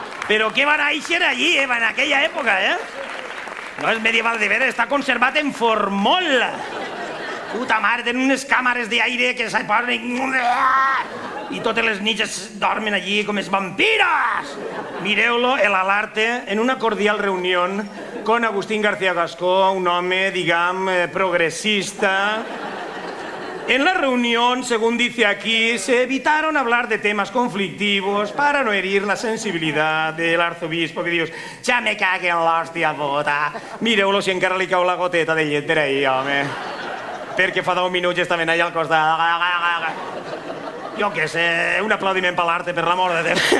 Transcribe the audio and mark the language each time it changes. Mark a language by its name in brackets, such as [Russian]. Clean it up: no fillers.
[Catalan] Però què van néixer allí, en aquella època, No és medieval de veres, està conservat en formol. Puta mare, tenen unes càmeres d'aire que se posen... I totes les nits dormen allí com els vampires. Mireu-lo, el Alarte, [Spanish] en una cordial reunión con Agustín García Gascó, [Catalan] un home, progresista. [Spanish] En la reunión, según dice aquí, se evitaron hablar de temas conflictivos para no herir la sensibilidad del arzobispo, [Catalan] que dius, ja me cague en l'hòstia puta. Mireu-lo si encara li cau la goteta de llet per ahí, home. Perquè fa 10 minuts estaven allà al costat. Jo què sé, un aplaudiment per l'Arte, per l'amor de Déu.